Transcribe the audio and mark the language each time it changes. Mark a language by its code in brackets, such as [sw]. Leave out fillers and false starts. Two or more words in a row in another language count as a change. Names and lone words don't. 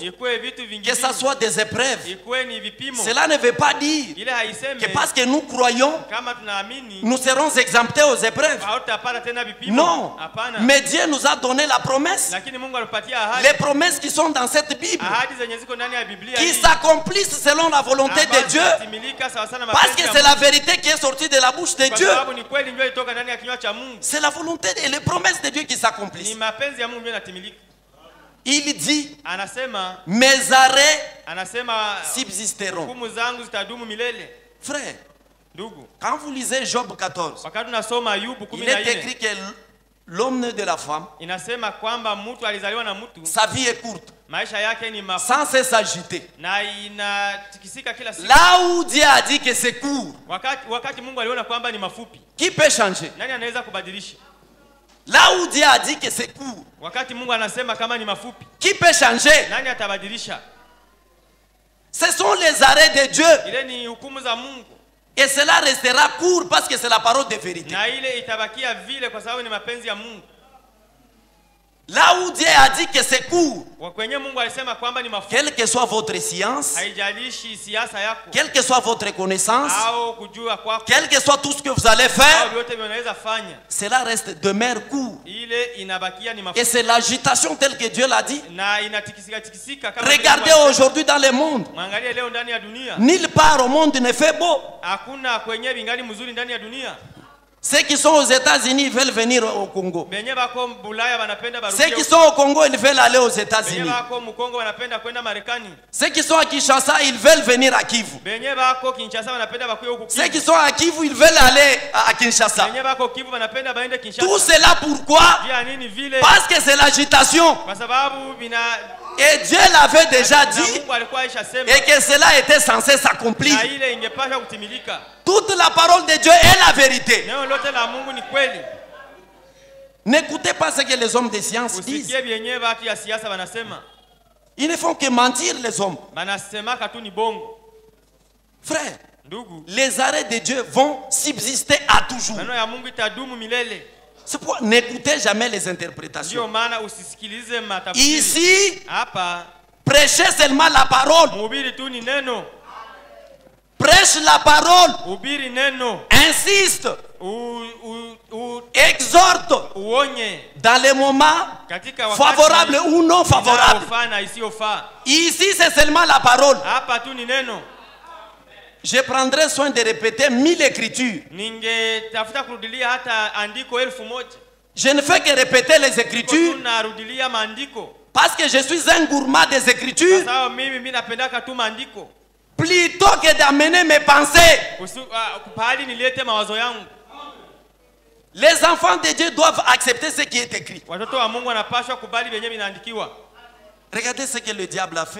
[sw] ikuwe vitu [fr] que [sw] vingine, [fr] ça soit des épreuves. [sw] ikuwe ni vipimo. [fr] Cela ne veut pas dire [sw] Ile haiseme [fr] que parce que nous croyons, [sw] kama tunaamini [fr] nous serons exemptés aux épreuves. [sw] hautapata tena vipimo. [fr] Non. [sw] Hapana. [fr] Mais Dieu nous a donné la promesse. [sw] Lakini Mungu alipatia ahadi. [fr] Les promesses qui sont dans cette Bible, [sw] Ahadi zenye ziko ndani ya Biblia [fr] qui [sw] hii, [fr] s'accomplissent selon la volonté de [sw] ambazo [fr] Dieu. [sw] zinatimilika sawa sana [fr] Parce [sw] mapenzi [fr] que [sw] ya [fr] c'est [sw] Mungu. [fr] la vérité qui est sortie de la bouche de [sw] Kwa [fr] Dieu. [sw] sababu ni kweli ndio itoka ndani ya kinywa cha Mungu. [fr] C'est la volonté et les promesses de Dieu qui [sw] Ni [fr] s'accomplissent. [sw] mapenzi ya Mungu ndio yanatimilika. [fr] Il dit, [sw] Anasema [fr] mes arrêts [sw] anasema [fr] subsisteront. [sw] hukumu zangu zitadumu milele. [fr] Frère, [sw] Ndugu, [fr] quand vous lisez Job 14, [sw] wakati tunasoma Ayubu [fr] il est [sw] 14, [fr] écrit que l'homme né de la femme, [sw] inasema kwamba mtu alizaliwa na mtu, [fr] sa vie est courte, [sw] maisha yake ni mafupi [fr] sans cesse agité. [sw] na inatikisika kila siku. [fr] Là où Dieu a dit que c'est court, [sw] Wakati Mungu aliona kwamba ni mafupi, [fr] qui peut changer? [sw] nani anaweza kubadilisha? [fr] Là où Dieu a dit que c'est court, [sw] Wakati Mungu anasema kama ni mafupi, [fr] qui peut changer? [sw] nani atabadilisha? [fr] Ce sont les arrêts de Dieu. [sw] Ile ni hukumu za Mungu, [fr] Et cela restera court parce que c'est la parole de vérité. [sw] na ile itabakia vile kwa sababu ni mapenzi ya Mungu. [fr] Là où Dieu a dit que c'est court, [sw] Kwenye Mungu alisema kwamba ni mafupi, [fr] quelle que soit votre science, [sw] haijalishi siasa yako [fr] quelle que soit votre connaissance, [sw] au kujua kwako [fr] quel que soit tout ce que vous allez [sw] au [fr] faire, [sw] vyote vinaweza fanya, [fr] cela reste demeure court. [sw] ile inabakia ni [fr] Et [sw] mafupi [fr] c'est l'agitation telle que Dieu l'a dit. [sw] na inatikisika kama [fr] Regardez [sw] Mungu alisema. [fr] aujourd'hui dans le monde. [sw] Mwangalie leo ndani ya dunia, [fr] Nulle part au monde ne fait beau. [sw] hakuna kwenye bingali mzuri ndani ya dunia. [fr] Ceux qui sont aux États-Unis veulent venir au Congo. [sw] Benye bako Bulaya wanapenda [fr] Ceux qui [sw] barudie, [fr] sont au Congo, ils veulent aller aux [sw] benye [fr] États-Unis. [sw] bako Mkongo wanapenda kwenda Marekani, [fr] Ceux qui sont à Kinshasa, ils veulent venir à Kivu. [sw] benye bako Kinshasa wanapenda bakuye huku [fr] Ceux qui [sw] Kivu, [fr] sont à Kivu, ils veulent aller à Kinshasa. [sw] benye bako Kivu wanapenda baende [fr] Tout [sw] Kinshasa. [fr] cela pourquoi? [sw] Jia nini vile? [fr] Parce que c'est l'agitation. [sw] Kwa sababu bina [fr] Et Dieu l'avait déjà [sw] na [fr] dit [sw] Mungu alikuwa aishasema [fr] et que cela était censé s'accomplir. [sw] na ile ingepaswa kutimilika. [fr] Toute la parole de Dieu est la vérité. [sw] Neno lote la Mungu ni kweli. [fr] N'écoutez pas ce que les hommes de science disent. [sw] Usikie vyenye watu ya siasa wanasema, [fr] Ils ne font que mentir, les hommes. [sw] banasemaka tu ni bongo. [fr] Frère, [sw] Ndugu, [fr] les arrêts de Dieu vont subsister à toujours. [sw] maneno ya Mungu itadumu milele. [fr] C'est pourquoi n'écoutez jamais les interprétations. [sw] Ndio maana usisikilize matafsiri. [fr] Ici, [sw] Hapa [fr] prêchez seulement la parole. [sw] mhubiri tu ni neno, [fr] Prêche la parole. [sw] hubiri neno, [fr] Insiste. Exhorte. [sw] uonye [fr] Dans les moments [sw] katika wakati [fr] favorables ou non favorables. [sw] inayofaa na isiyofaa. [fr] Ici, c'est seulement la parole. [sw] Hapa tu ni neno. [fr] Je prendrai soin de répéter 1000 écritures. [sw] Ningetafuta kurudilia hata andiko 1000. [fr] Je ne fais que répéter les écritures [sw] Tunarudilia maandiko [fr] parce que je suis un gourmand des [sw] kwa [fr] écritures. [sw] sababu mimi napendaka tu maandiko [fr] Plutôt que d'amener mes pensées. [sw] pahali nilete mawazo yangu. [fr] Les enfants de Dieu doivent accepter ce qui est écrit. [sw] Watoto wa Mungu wanapaswa kubali venye vinaandikiwa. [fr] Regardez ce que le diable a fait.